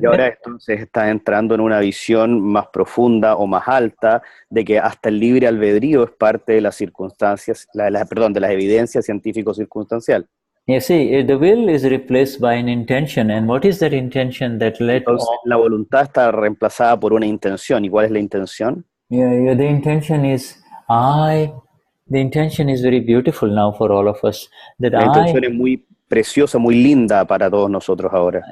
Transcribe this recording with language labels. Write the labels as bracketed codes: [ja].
[es] Y ahora entonces estás entrando en una visión más profunda o más alta de que hasta el libre albedrío es parte de las circunstancias, de las evidencias científico-circunstancial. [en] You see, the will is replaced by an intention, and what is that intention that led? [es] Entonces, la voluntad está reemplazada por una intención. ¿Y cuál es la intención? [en] Yeah, the intention is the intention is very beautiful now for all of us. That [es] la intención es muy preciosa, muy linda para todos nosotros ahora.